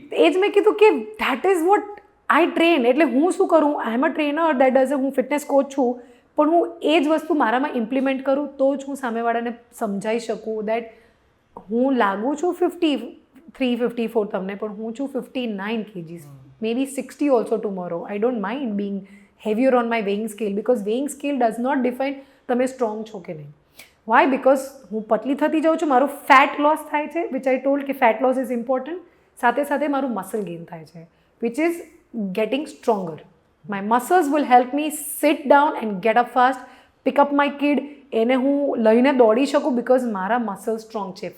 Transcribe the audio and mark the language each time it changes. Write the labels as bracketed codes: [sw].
[gu] એ જ મેં કીધું કે [en] That is what I train. [gu] એટલે હું શું કરું, [en] I am a trainer, that does, [gu] હું ફિટનેસ કોચ છું, પણ હું એ જ વસ્તુ મારામાં ઇમ્પ્લિમેન્ટ કરું તો જ હું સામેવાળાને સમજાવી શકું દેટ હું લાગું છું 53-54 તમને, પણ હું છું 59 kgs. [en] maybe 60 also tomorrow. I don't mind being heavier on my weighing scale because weighing scale does not define [gu] તમે સ્ટ્રોંગ છો કે નહીં. [en] Why? [gu] બિકોઝ હું પતલી થતી જાઉં છું, મારું ફેટ લોસ થાય છે, [en] Which I told કે fat loss is important. [gu] સાથે સાથે મારું મસલ ગેઇન થાય છે, [en] Which is getting stronger. My muscles will help me sit down and get up fast, pick up my kid, [gu] એને હું લઈને દોડી શકું બિકોઝ મારા મસલ સ્ટ્રોંગ છે.